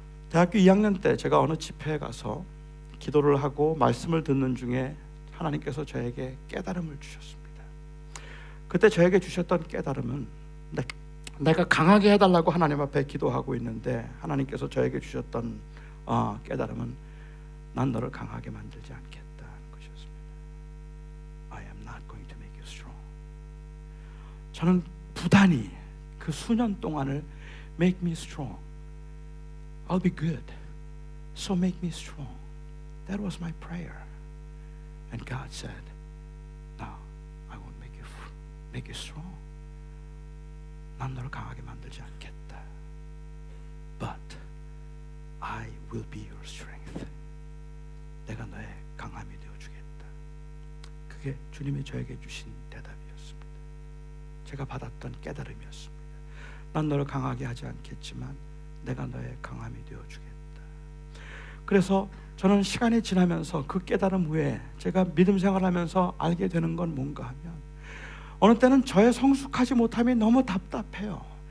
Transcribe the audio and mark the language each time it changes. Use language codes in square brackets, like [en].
[ko] 대학교 2학년 때 제가 어느 집회에 가서 기도를 하고 말씀을 듣는 중에 하나님께서 저에게 깨달음을 주셨습니다. 그때 저에게 주셨던 깨달음은, 내가 강하게 해달라고 하나님 앞에 기도하고 있는데 하나님께서 저에게 주셨던 깨달음은, 난 너를 강하게 만들지 않겠다는 것이었습니다. [en] I am not going to make you strong. [ko] 저는 부단히 그 수년 동안을 [en] make me strong, I'll be good, so make me strong. That was my prayer. And God said, no, I won't make you strong. [ko] 난 너를 강하게 만들지 않겠다. [en] But I will be your strength. [ko] 내가 너의 강함이 되어주겠다. 그게 주님이 저에게 주신 대답이었습니다. 제가 받았던 깨달음이었습니다. 난 너를 강하게 하지 않겠지만 내가 너의 강함이 되어주겠다. 그래서 저는 시간이 지나면서 그 깨달음 후에 제가 믿음 생활하면서 알게 되는 건 뭔가 하면, 어느 때는 저의 성숙하지 못함이 너무 답답해요.